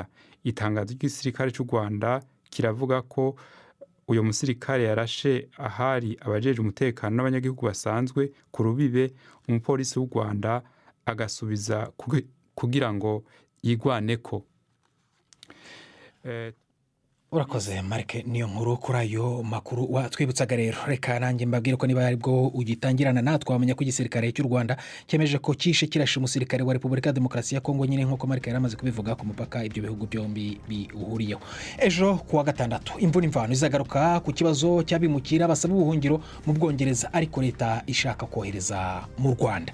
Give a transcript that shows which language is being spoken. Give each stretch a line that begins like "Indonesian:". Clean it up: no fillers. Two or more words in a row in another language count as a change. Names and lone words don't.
Rundi: Itangazo ry'igisirikare cy'u Rwanda kiravuga ko uyo musirikare yarashe ahari abajeje umutekano n'abanyagihugu basanzwe ku rubibe, umupolisi w'u Rwanda agasubiza kugira ngo yigwaneko.
Kinyarwanda: Urakoze Marike niyo nkuru kuri ayo makuru watwibutsaga rero. Reka nanjye mbabwire ko niba aribwo ugitangirana natwe wamenya ko igisirikare cy'u Rwanda cyemeje ko kishe kirashe umusirikare wa Repubulika ya Demokarasi ya Kongo, nyine nk'uko Marike yaramaze kubivuga ku mupaka ibyo bihugu byombi bihuriyeho. Ejo kuwa gatandatu imvura imvano izagaruka ku kibazo cy'abimukira basaba ubuhungiro mu Bwongereza, ariko leta ishaka kohereza mu Rwanda.